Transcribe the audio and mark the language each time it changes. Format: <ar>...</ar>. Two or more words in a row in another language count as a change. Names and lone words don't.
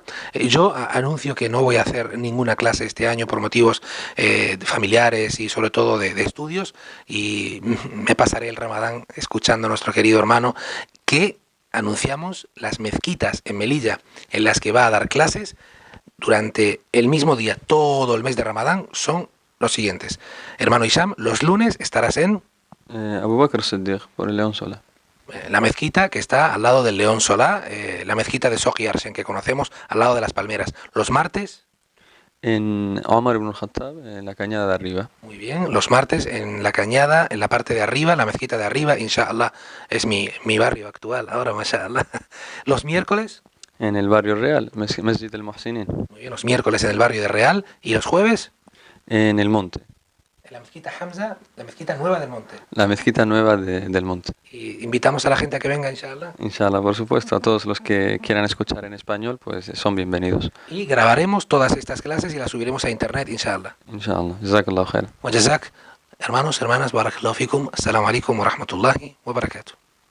<es>Yo anuncio que no voy a hacer ninguna clase este año por motivos familiares y sobre todo de estudios, y me pasaré el Ramadán escuchando a nuestro querido hermano que anunciamos las mezquitas en Melilla en las que va a dar clases durante el mismo día, todo el mes de Ramadán, son los siguientes. Hermano Hisham, los lunes estarás en Abu Bakr Siddiq, por el León Solá. La mezquita que está al lado del León Solá, la mezquita de Sohi Arsen, que conocemos al lado de las palmeras. Los martes en Omar ibn al-Khattab, en la cañada de arriba. Muy bien, los martes en la cañada, en la parte de arriba, la mezquita de arriba, inshallah, es mi barrio actual, ahora, mashallah. Los miércoles en el barrio Real, Masjid al-Muhsinin. Muy bien, los miércoles en el barrio de Real, y los jueves en el monte. En la mezquita Hamza, la mezquita nueva del monte. La mezquita nueva del monte. Y invitamos a la gente a que venga, inshallah. Inshallah, por supuesto, a todos los que quieran escuchar en español, pues son bienvenidos. Y grabaremos todas estas clases y las subiremos a internet, inshallah.</es> <ar>إن شاء الله. جزاك الله خير. وجزاك,</ar> <es>hermanos, hermanas,</es> <ar>بارك الله فيكم، السلام عليكم ورحمة الله وبركاته.</ar>